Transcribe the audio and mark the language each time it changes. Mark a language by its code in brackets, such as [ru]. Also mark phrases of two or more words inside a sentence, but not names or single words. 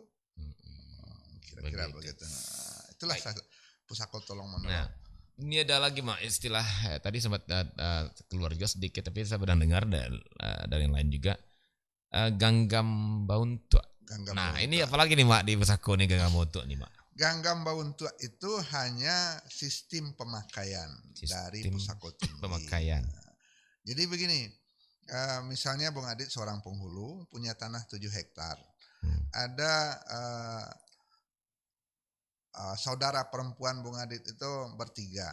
[id] Kira-kira begitu. Nah, itulah pusako tolong menolong. Nah, ini ada lagi, Mak, istilah tadi sempat keluar juga sedikit, tapi saya pernah dengar dari yang lain juga. Ganggam Bauntua. Nah, ini apalagi nih, Mak, di pusako nih Ganggam Bauntua nih, Mak. Ganggam Bauntua itu hanya sistem pemakaian dari pusako tinggi. Pemakaian. Jadi begini, misalnya Bung Adit seorang penghulu punya tanah 7 hektar. Ada saudara perempuan Bung Adit itu bertiga.